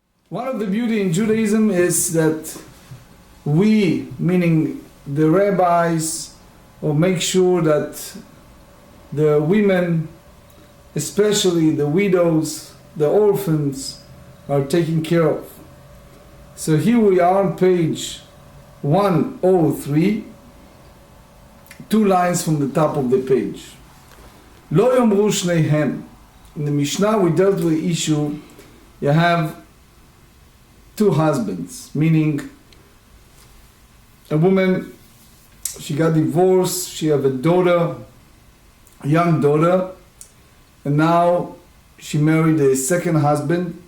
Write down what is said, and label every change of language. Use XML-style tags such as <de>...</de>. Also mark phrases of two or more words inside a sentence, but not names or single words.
<en>One of the beauty in Judaism is that we, meaning the rabbis, will make sure that the women, especially the widows, the orphans, are taken care of. So here we are on page 103, 2 lines from the top of the page.</en> <he>לא יאמרו שניהם.</he> <en>In the Mishnah we dealt with the issue, you have 2 husbands, meaning a woman, she got divorced, she have a daughter, a young daughter, and now she married a second husband.</en>